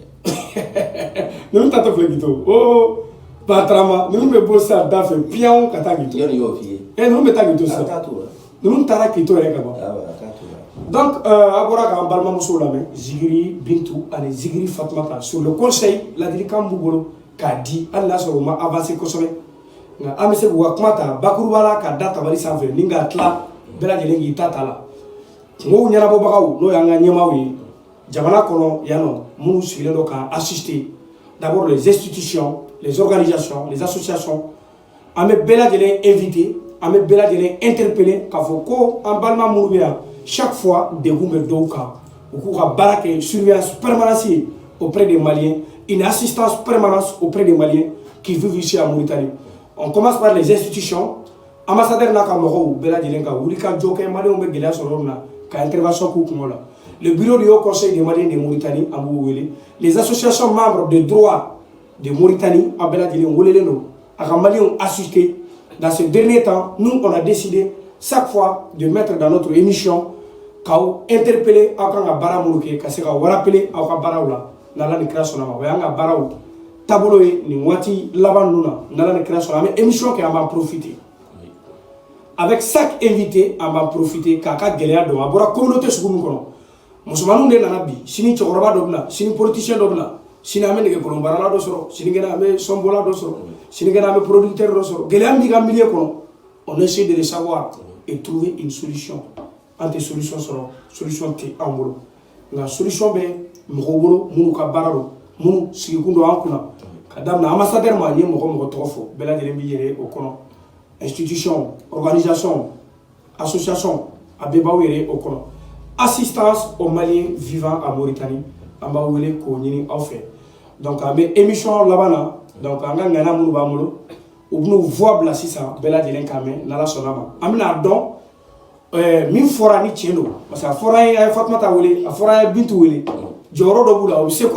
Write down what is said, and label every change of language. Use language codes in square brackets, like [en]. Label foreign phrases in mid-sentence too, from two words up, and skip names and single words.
[bm] ninnu ta tɛ filɛ k'i to o batarama ninnu bɛ bɔ sisan da fɛ piyanw ka taa k'i to. yanni y'o f'i ye. ninnu bɛ taa k'i to sisan. ninnu taara k'i to yɛrɛ ka ban. donc a bɔra k'an balimamusow lamɛn Zigiri Bintu ani Zigiri Fatumata [fr] sur le conseil [bm] ladilikan b'u bolo k'a di hali n'a sɔrɔ u ma avancer kosɛbɛ nka an bɛ se k'u ka kuma ta bakuruba la ka da tabali sanfɛ ni k'a tila bɛɛ lajɛlen k'i ta la kungow ɲɛnabɔbagaw n'o y'an ka ɲɛmaaw ye jamana kɔnɔ yan nɔ minnu sigilen don k'an [fr] assister d'abord les institutions les organisations les associations [bm] an bɛ bɛɛ lajɛlen inviter an bɛ bɛɛ lajɛlen interpeller k'a fɔ ko an balima minnu bɛ yan [fr] chaque fois [bm] degun bɛ dɔw kan u k'u ka baara kɛ [fr] surveillance permanente auprès des Maliens une assistance permanente auprès des Maliens qui vivent ici en Mauritanie. On commence par les institutions ambassadeur [bm] n'a ka mɔgɔw bɛɛ lajɛlen ka wuli ka jɔ kɛ Maliens bɛ gɛlɛya sɔrɔ yɔrɔ min na ka intervention k'u kungo la. [fr] Le bureau du Haut Conseil des Maliens de Mauritanie [bm] an b'u wele [fr] les associations membres de droit de Mauritanie [bm] a bɛɛ lajɛlen welelen don a ka [fr] Maliens assister. Dans ce dernier temps nous on a décidé chaque fois de mettre dans notre émission [bm] k'aw interpeller aw kan ka baara minnu kɛ ka se ka rappeler aw ka baaraw la n'Ala ni kira sɔnna ma o y'an ka baaraw taabolo ye nin waati laban ninnu na n'Ala ni kira sɔnna an bɛ émission kɛ an b'an profiter [fr] avec chaque invité [bm] an b'an profiter k'a ka gɛlɛya dɔn a bɔra communauté sugu min kɔnɔ musomaninw de nana bi sini cɛkɔrɔba dɔ bɛ na sini politicien dɔ bɛ na sini an bɛ nɛgɛkolonbaarala dɔ sɔrɔ sinikɛnɛ an bɛ sɔnbɔla dɔ sɔrɔ sinikɛnɛ an bɛ producteur dɔ sɔrɔ gɛlɛya min b'i ka milieu kɔnɔ [fr] on essaie de le savoir et trouver une solution. [bm] An tɛ solution sɔrɔ solution tɛ an bolo nka solution bɛ mɔgɔw bolo minnu ka baara don minnu sigikun don an kunna ka daminɛ ambassadeur ma n ye mɔgɔ mɔgɔ tɔgɔ fɔ bɛɛ lajɛlen b'i yɛrɛ o kɔnɔ [fr] institution organisation association [bm] a bɛɛ b'aw yɛrɛ o kɔnɔ [fr] assistance aux Maliens vivant en Mauritanie [bm] an b'aw wele k'o ɲini aw fɛ donc an bɛ émission laban na donc an ka ŋana minnu b'an bolo u bɛn'u voix bila sisan bɛɛ lajɛlen k'a mɛn n'Ala sɔnna ma an bɛna dɔn min fɔra ni tiɲɛ don [fr] parce que [bm] a fɔra an ye Fatumata wele a fɔra an ye Bintu wele jɔyɔrɔ dɔ b'u la u bɛ se ko